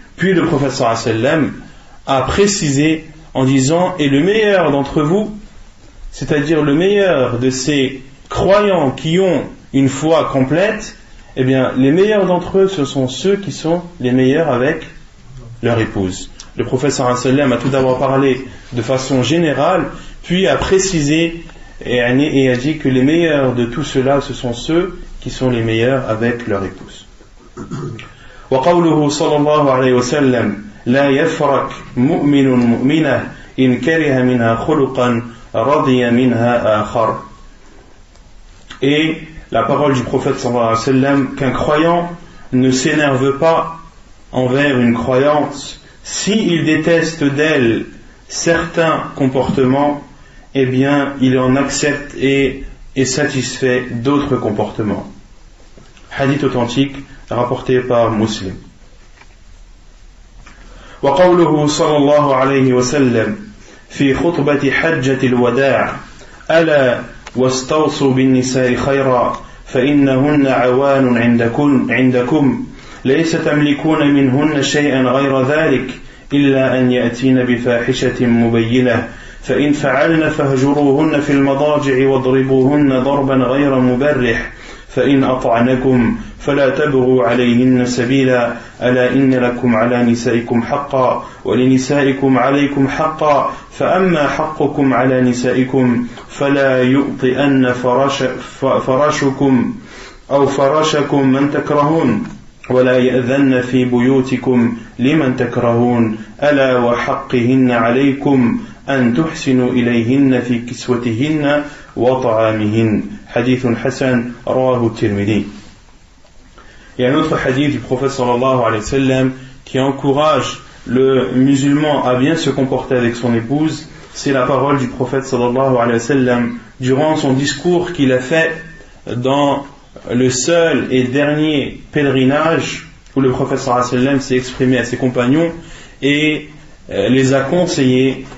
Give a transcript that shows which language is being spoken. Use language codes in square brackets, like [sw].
[fr] Puis le prophète sallallahu alayhi wa sallam a précisé en disant, et le meilleur d'entre vous, c'est-à-dire le meilleur de ces croyants qui ont une foi complète, eh bien les meilleurs d'entre eux, ce sont ceux qui sont les meilleurs avec leur épouse. Le prophète sallallahu alayhi wa sallam a tout d'abord parlé de façon générale, puis a précisé et a dit que les meilleurs de tout cela, ce sont ceux qui sont les meilleurs avec leur épouse. [ar] وقوله صلى الله عليه وسلم لا يفرق مؤمن مؤمنة إن كره منها خلقا رضي منها آخر. [fr] Et la parole du prophète sallallahu alayhi wa sallam, qu'un croyant ne s'énerve pas envers une croyante s'il déteste d'elle certains comportements, eh bien il en accepte et est satisfait d'autres comportements. Hadith authentique rapporté par Muslim. [ar] وقوله صلى الله عليه وسلم في خطبة حجة الوداع ألا واستوصوا بالنساء خيرا فإنهن عوان عندكم ليس تملكون منهن شيئا غير ذلك إلا أن يأتين بفاحشة مبينة فإن فعلن فاهجروهن في المضاجع واضربوهن ضربا غير مبرح فإن أطعنكم فلا تبغوا عليهن سبيلا ألا إن لكم على نسائكم حقا ولنسائكم عليكم حقا فأما حقكم على نسائكم فلا يؤطئن فراشكم أو فراشكم من تكرهون ولا يأذن في بيوتكم لمن تكرهون ألا وحقهن عليكم أن تحسنوا إليهن في كسوتهن وطعامهن. Hadith Hassan rawahu Tirmidhi. [fr] Il y a un autre hadith du prophète sallallahu alayhi wa sallam qui encourage le musulman à bien se comporter avec son épouse. C'est la parole du prophète sallallahu alayhi wa sallam durant son discours qu'il a fait dans le seul et dernier pèlerinage où le prophète sallallahu alayhi wa sallam s'est exprimé à ses compagnons et les a conseillés.